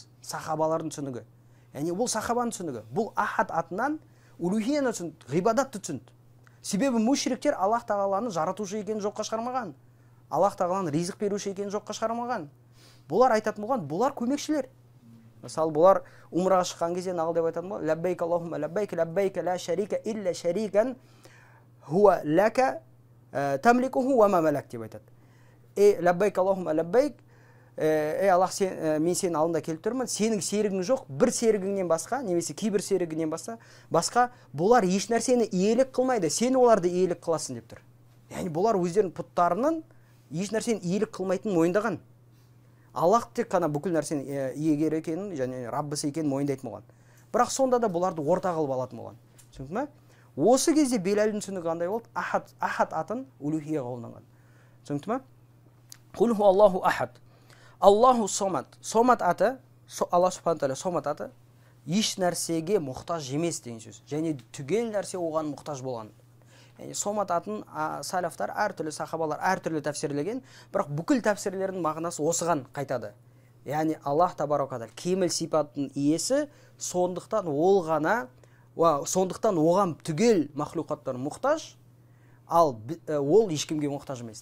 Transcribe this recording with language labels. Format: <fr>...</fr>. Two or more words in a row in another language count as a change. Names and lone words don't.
<kk>Сахабалардың түсінігі. Яғни бұл сахабаның түсінігі. Бұл ахад атынан улухияны түсінді, ғибадатты түсінді. Себебі мүшриктер Аллах тағаланы жаратушы екенін жоққа шығармаған. Аллах тағаланы ризық беруші екенін жоққа шығармаған. Бұлар айтатын болған, бұлар көмекшілер. Мысалы, бұлар умраға шыққан кезде нағыл деп айтатын болған,</kk> <ar>لبيك اللهم لبيك لا شريك إلا شريكا هو لك تملكه وما ملك</ar> <kk>деп айтады.</kk> <ar>لبيك اللهم لبيك، الله,</ar> <kk>мен сенің алдында келіп тұрмын, сенің серігің жоқ, бір серігіңнен басқа, немесе кейбір серігінен басқа, бұлар еш нәрсені иелік қылмайды, сен оларды иелік қыласың деп тұр. Яғни бұлар өздерінің пұттарының еш нәрсені иелік қылмайтынын мойындаған. Аллах тек қана бүкіл нәрсені иегер екенін, және Раббысы екенін мойындайтын болған. Бірақ сонда да бұларды орта қылып алатын болған. Түсіндің ме? Осы кезде Белалдің түсінігі қандай болды? Ахад атын улухия қолданған. Түсіндің ме?</kk> <ar>قل هو الله أحد. الله الصمد.</ar> <kk>Сомат аты, Аллах</kk> <ar>سبحانه تعالى</ar> <kk>сомат аты, еш нәрсеге мұқтаж емес деген сөз. Және түгел нәрсе оған мұқтаж болған. Яғни сомат атын салафтар әртүрлі, сахабалар әртүрлі тәфсірлеген, бірақ бүкіл тәфсірлердің мағынасы осыған қайтады. Яғни Аллах</kk> <ar>تبارك تعالى</ar> <kk>кемел сипаттың иесі, сондықтан оған түгел махлуқаттар мұқтаж, ал ол ешкімге мұқтаж емес.</kk>